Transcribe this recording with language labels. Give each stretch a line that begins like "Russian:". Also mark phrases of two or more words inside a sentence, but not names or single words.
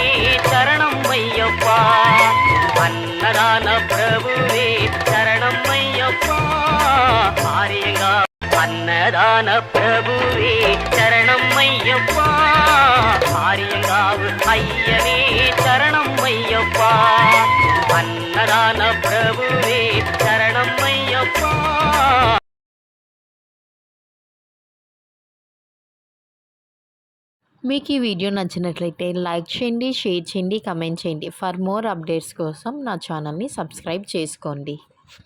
Tamil: சரணம் ஐயப்பா அன்னதான பிரபுவே சரணம் ஐயப்பா ஆரியங்காவு அன்னதான பிரபுவே சரணம் ஐயப்பா ஆரியங்காவு ஐயனே சரணம் ஐயப்பா அன்னதான பிரபுவே சரணம் ஐயப்பா.
Telugu: మీకు ఈ వీడియో నచ్చినట్లయితే లైక్ చేయండి, షేర్ చేయండి, కమెంట్ చేయండి.
English: for more updates
Telugu: కోసం నా ఛానల్ని సబ్స్క్రైబ్ చేసుకోండి.